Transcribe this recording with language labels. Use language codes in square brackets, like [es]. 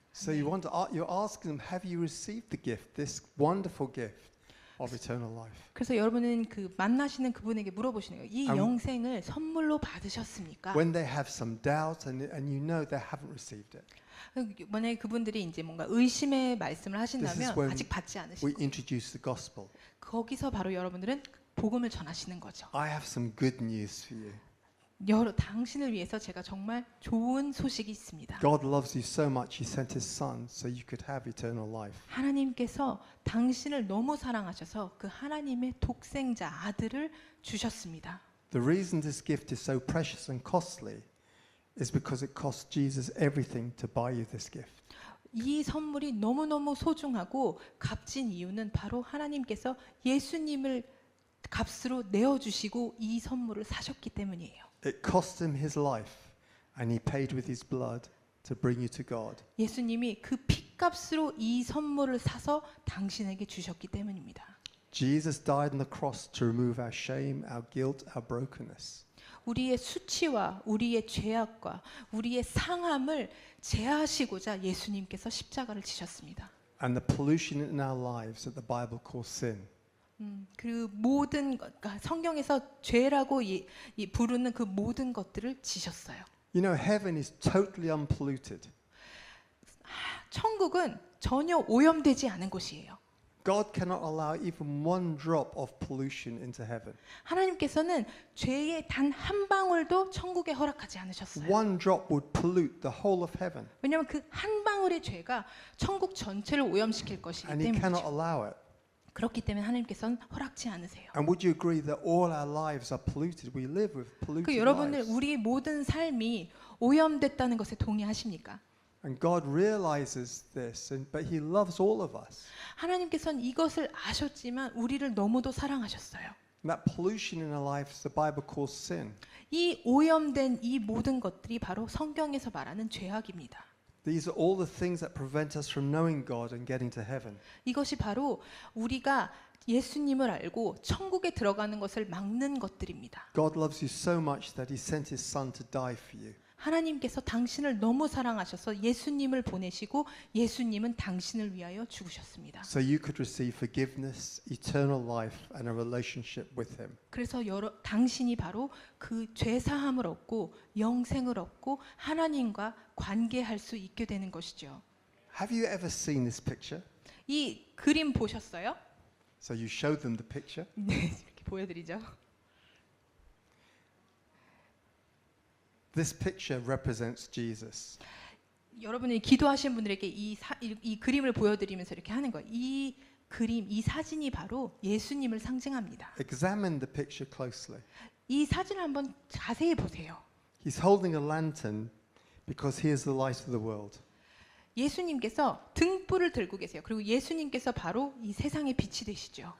[en] So you're asking them, have you received the gift, this wonderful gift of eternal life? [ko] 그래서 여러분은 그 만나시는 그분에게 물어보시는 거예요. 이 영생을 선물로 받으셨습니까? [en] When they have some doubt and you know they haven't received it, [ko] 만약에 그분들이 이제 뭔가 의심의 말씀을 [en] This is [ko] 하신다면 [en] when [ko] 아직 받지 [en] we [ko] 않으시고 [en] introduce the gospel. [ko] 거기서 바로 여러분들은 복음을 전하시는 거죠. [en] I have some good news for you. [ko] 당신을 위해서 제가 정말 좋은 소식이 있습니다. [en] God loves you so much, He sent His Son so you could have eternal life. [ko] 하나님께서 당신을 너무 사랑하셔서 그 하나님의 독생자 아들을 주셨습니다. [en] The reason this gift is so precious and costly is because it cost Jesus everything to buy you this gift. [ko] 이 선물이 너무너무 소중하고 값진 이유는 바로 하나님께서 예수님을 값으로 내어주시고 이 선물을 사셨기 때문이에요. [en] It cost Him His life and He paid with His blood to bring you to God. [ko] 예수님이 그 피값으로 이 선물을 사서 당신에게 주셨기 때문입니다. [en] Jesus died on the cross to remove our shame, our guilt, our brokenness. [ko] 우리의 수치와 우리의 죄악과 우리의 상함을 제하시고자 예수님께서 십자가를 지셨습니다. [en] And the pollution in our lives that the Bible calls sin. [ko] 그 모든 성경에서 죄라고 부르는 그 모든 것들을 지셨어요. [en] You know, heaven is totally unpolluted. [ko] 천국은 전혀 오염되지 않은 곳이에요. [en] God cannot allow even one drop of pollution into heaven. [ko] 하나님께서는 죄의 단 한 방울도 천국에 허락하지 않으셨어요. [en] One drop would pollute the whole of heaven, [ko] 왜냐하면 그 한 방울의 죄가 천국 전체를 오염시킬 것이기 [en] and He cannot [ko] 때문이죠. [en] allow it. [ko] 그렇기 때문에 하나님께서는 허락지 않으세요. [en] And would you agree that all our lives are polluted? We live with polluted [ko] 그 여러분들 [en] lives. [ko] 우리 모든 삶이 오염됐다는 것에 동의하십니까? [en] And God realizes this, but He loves all of us. [ko] 하나님께서는 이것을 아셨지만 우리를 너무도 사랑하셨어요. [en] And that pollution in our lives, the Bible calls sin. [ko] 이 오염된 이 모든 것들이 바로 성경에서 말하는 죄악입니다. [en] These are all the things that prevent us from knowing God and getting to heaven. [ko] 이것이 바로 우리가 예수님을 알고 천국에 들어가는 것을 막는 것들입니다. [en] God loves you so much that He sent His Son to die for you. [ko] 하나님께서 당신을 너무 사랑하셔서 예수님을 보내시고 예수님은 당신을 위하여 죽으셨습니다. [en] So you could receive forgiveness, eternal life, and a relationship with Him. [ko] 그래서 당신이 바로 그 죄 사함을 얻고 영생을 얻고 하나님과 관계할 수 있게 되는 것이죠. [en] Have you ever seen this picture? [ko] 이 그림 보셨어요? [en] So you showed them the picture. [ko] 네, 이렇게 보여드리죠. [en] This picture represents Jesus. [ko] 여러분이 기도하신 분들에게 이 그림을 보여드리면서 이렇게 하는 거예요. 이 그림, 이 사진이 바로 예수님을 상징합니다. [en] Examine the picture closely. [ko] 이 사진을 한번 자세히 보세요. [en] He's holding a lantern because He is the light of the world. [ko] 예수님께서 등불을 들고 계세요. 그리고 예수님께서 바로 이 세상의 빛이 되시죠.